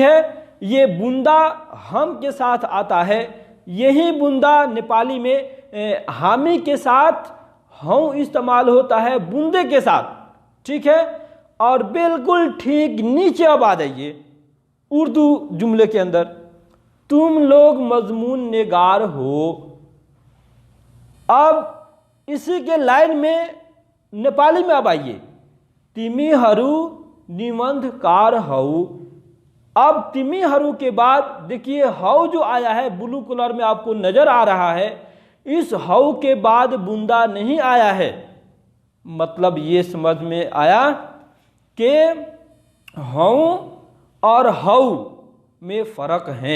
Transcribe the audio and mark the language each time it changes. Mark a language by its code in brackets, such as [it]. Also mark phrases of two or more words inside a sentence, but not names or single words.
[hi] ये बूंदा हम के साथ आता है, यही बूंदा नेपाली में हामी के साथ हूँ इस्तेमाल होता है बूंदे के साथ, ठीक है। और बिल्कुल ठीक नीचे अब आ जाइए उर्दू जुमले के अंदर, तुम लोग मजमून निगार हो। अब इसी के लाइन में नेपाली में अब आइए, [ne] तिमीहरू निबंधकार हऊ। [hi] अब तिमीहरू के बाद देखिए हऊ जो आया है [en] blue colour [hi] में आपको नजर आ रहा है, इस हऊ के बाद बूंदा नहीं आया है। मतलब ये समझ में आया कि हऊ और हऊ में फर्क है।